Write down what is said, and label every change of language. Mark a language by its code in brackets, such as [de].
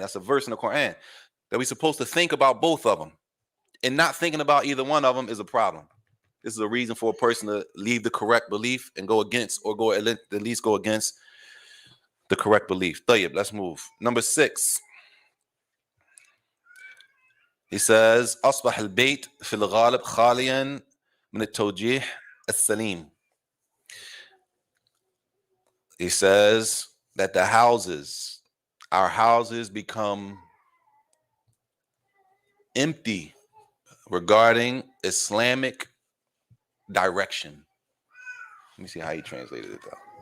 [en] That's a verse in the Quran that we're supposed to think about both of them. And not thinking about either one of them is a problem. This is a reason for a person to leave the correct belief and go against, or go at least go against the correct belief. Tayyib, let's move. Number 6. [ar] He says, أصبح البيت في الغالب خاليا من التوجيه السليم. [en] He says that our houses become empty regarding Islamic direction. Let me see how he translated it though.